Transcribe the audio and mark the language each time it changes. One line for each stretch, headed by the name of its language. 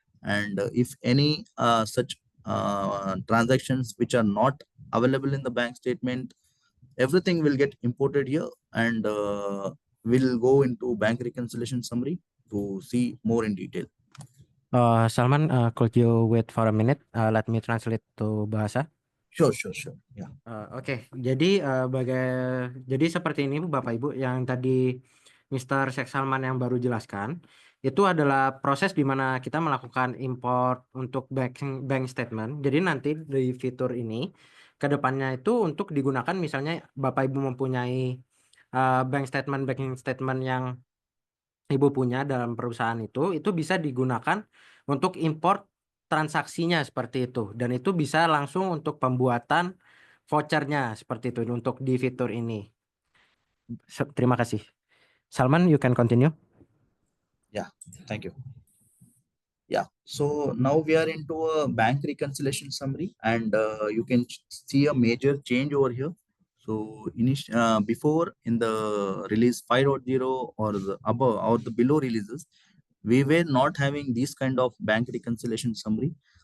English: And if any such transactions which are not available in the bank statement, everything will get imported here, and we'll go into bank reconciliation summary to see more in detail. Salman, could you wait for a minute? Let me translate to bahasa. Sure. Yeah.
Indonesian: Oke, jadi jadi seperti ini Bapak Ibu yang tadi Mr. Sheikh Salman yang baru jelaskan, itu adalah proses di mana kita melakukan import untuk bank statement. Jadi nanti di fitur ini ke depannya itu untuk digunakan misalnya Bapak Ibu mempunyai bank statement yang Ibu punya dalam perusahaan itu bisa digunakan untuk import transaksinya seperti itu, dan itu bisa langsung untuk pembuatan vouchernya seperti itu untuk di fitur ini. Terima kasih.
English: Salman, you can continue. Yeah, thank you. Yeah, so now we are into a bank reconciliation summary, and you can see a major change over here. So before in the release 5.0 or the above or the below releases, we were not having this kind of bank reconciliation summary.